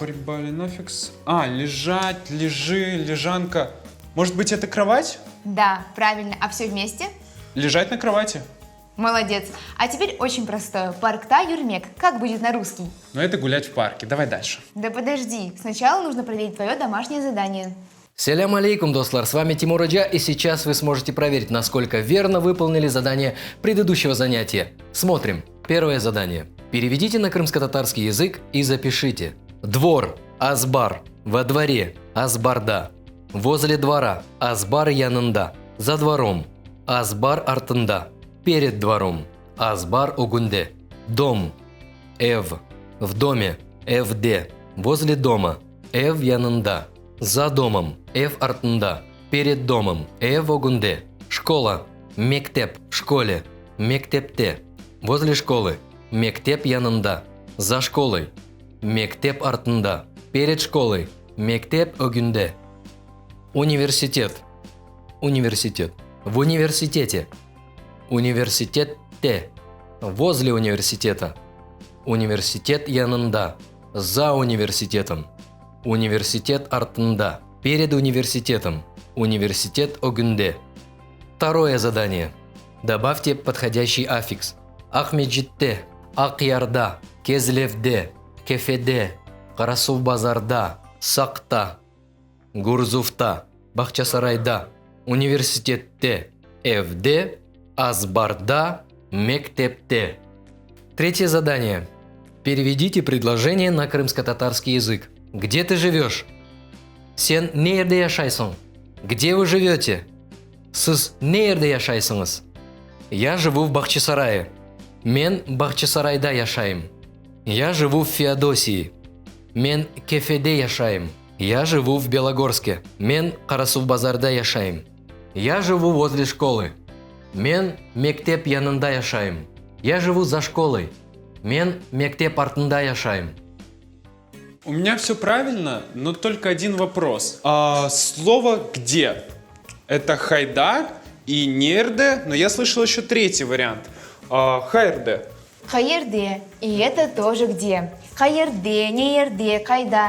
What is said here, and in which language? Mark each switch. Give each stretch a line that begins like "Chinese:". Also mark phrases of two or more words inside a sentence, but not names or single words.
Russian: прибавлен аффикс. Лежать, лежи, лежанка. Может быть, это кровать? Да, правильно. А все вместе? Лежать на кровати. Молодец. А теперь очень простое.
Crimean Tatar: Паркта юрмек.
Russian: Как будет на русский? Но это гулять в парке. Давай дальше. Да подожди. Сначала нужно проверить твое домашнее задание.
Crimean Tatar: Селям алейкум, дослар,
Russian: с вами Тимур Раджа, и сейчас вы сможете проверить, насколько верно выполнили задание предыдущего занятия. Смотрим. Первое задание. Переведите на крымско-татарский язык и запишите. Двор – азбар, во дворе – азбарда, возле двора –
Crimean Tatar: азбар янында,
Russian: за двором
Crimean Tatar: – азбар артында,
Russian: перед двором –
Crimean Tatar: азбар угунде,
Russian: дом – эв, в доме – эвде, возле дома –
Crimean Tatar: эв янында,
Russian: за домом –
Crimean Tatar: эв артында,
Russian: перед домом –
Crimean Tatar: эв огунде, школа Мектеп –
Russian: в школе. Мектепте – возле школы.
Crimean Tatar: Мектеп янында –
Russian: за школой.
Crimean Tatar: Мектеп артында –
Russian: перед школой.
Crimean Tatar: Мектеп өгүндө.
Russian: Университет. Университет. В университете. Университетте. Возле университета.
Crimean Tatar: Университет янында.
Russian: За университетом.
Crimean Tatar: Университет артында.
Russian: Перед университетом.
Crimean Tatar: Университет өгүндө.
Russian: Второе задание. Добавьте подходящий аффикс.
Crimean Tatar: Ахмеджитте, Акъярда, Кезлевде, Кефеде, Карасубазарда, Сакта, Гурзуфта, Бахчасарайда, Университетте, Эвде, Азбарда, Мектепте.
Russian: Третье задание. Переведите предложение на крымско-татарский язык. Где ты живешь?
Crimean Tatar: Сен нерде яшайсың?
Russian: Где вы живете?
Crimean Tatar: Сіз нерде яшайсыңыз?
Russian: Я живу в Бахчисарае.
Crimean Tatar: Мен Бахчисарайда яшайм.
Russian: Я живу в Феодосии.
Crimean Tatar: Мен Кефеде яшайм.
Russian: Я живу в Белогорске.
Crimean Tatar: Мен Карасубазарда яшайм.
Russian: Я живу возле школы.
Crimean Tatar: Мен мектеп янында яшайм.
Russian: Я живу за школой.
Crimean Tatar: Мен мектеп артында яшайм.
Russian: У меня все правильно, но только один вопрос. Слово «где» — это хайда и нерде, но я слышал еще третий вариант.
Crimean Tatar: Хайрде. Хайерде.
Russian: И это тоже где.
Crimean Tatar: Хайерде, неерде, кайда.